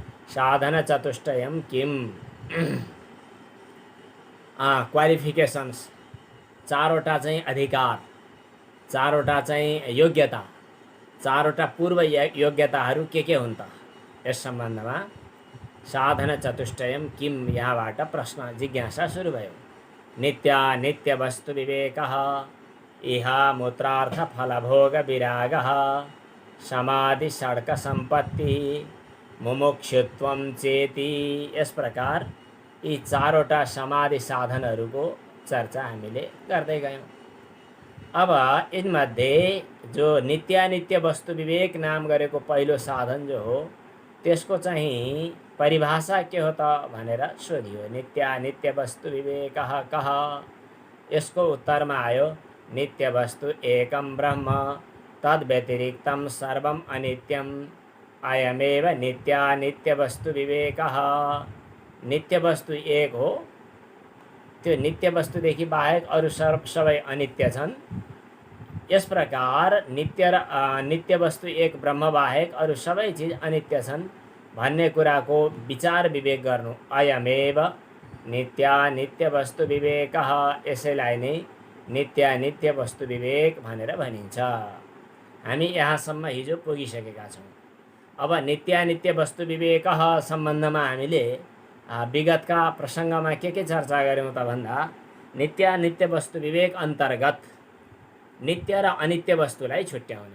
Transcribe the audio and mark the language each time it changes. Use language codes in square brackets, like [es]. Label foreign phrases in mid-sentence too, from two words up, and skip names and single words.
[sa] साधन चतुष्टयम किम [ne] क्वालिफिकेसन्स, चारवटा चाहिँ अधिकार, चारवटा चाहिँ योग्यता, चारवटा पूर्व योग्यताहरू के हुन् त? यस सम्बन्धमा [sa] साधन चतुष्टयम किम, [ne] यहाँबाट प्रश्न जिज्ञासा सुरु भयो। [sa] नित्यानित्य वस्तु विवेकः, इह मूत्रार्थ फलभोग विरागः, समाधि षड्क सम्पत्ति, मुमुक्षुत्वम चेति। [ne] यस प्रकार यी चारवटा समाधि साधनहरूको चर्चा हामीले गर्दै गयौँ। अब यिनमध्ये जो नित्यानित्य वस्तु विवेक नाम गरेको पहिलो साधन जो हो त्यसको चाहिँ परिभाषा के हो त भनेर सोधियो। [sa] नित्यानित्य वस्तु विवेकः कः? [ne] यसको उत्तरमा आयो [sa] नित्य वस्तु एकम ब्रह्म, तद व्यतिरिक्तम सर्वम अनित्यम, अयमेव नित्यानित्य वस्तु विवेकः। [ne] नित्य वस्तु एक हो, त्यो नित्य वस्तुदेखि बाहेक अरू सबै अनित्य छन्। यस प्रकार नित्य वस्तु एक ब्रह्म बाहेक अरू सबै चिज अनित्य छन् भन्ने कुराको विचार विवेक गर्नु। [sa] अयमेव नित्यानित्य वस्तु विवेकः, [ne] यसैलाई नै नित्यानित्य वस्तु विवेक भनेर भनिन्छ। हामी यहाँसम्म हिजो पुगिसकेका छौँ। अब [sa] नित्यानित्य वस्तु विवेकः [ne] सम्बन्धमा हामीले विगतका प्रसङ्गमा के चर्चा गऱ्यौँ त भन्दा, नित्यानित्य वस्तु विवेक अन्तर्गत नित्य र अनित्य वस्तुलाई छुट्याउने।